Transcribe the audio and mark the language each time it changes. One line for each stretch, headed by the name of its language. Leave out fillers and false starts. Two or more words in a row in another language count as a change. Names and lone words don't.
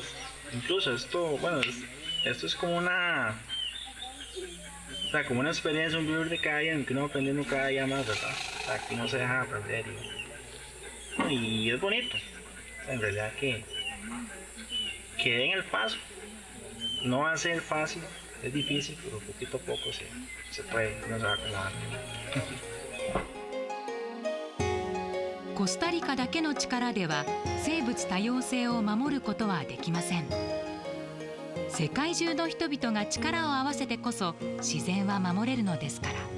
Spanish: Incluso esto es como como una experiencia, un vivir de cada día en que uno va aprendiendo cada día más, ¿verdad? O sea, que no se deja de aprender y es bonito. O sea, en realidad que den el paso. No va a ser fácil, es difícil, pero poquito a poco se puede, no se va a acomodar.
Japanese: コスタリカだけの力では生物多様性を守ることはできません。世界中の人々が力を合わせてこそ自然は守れるのですから。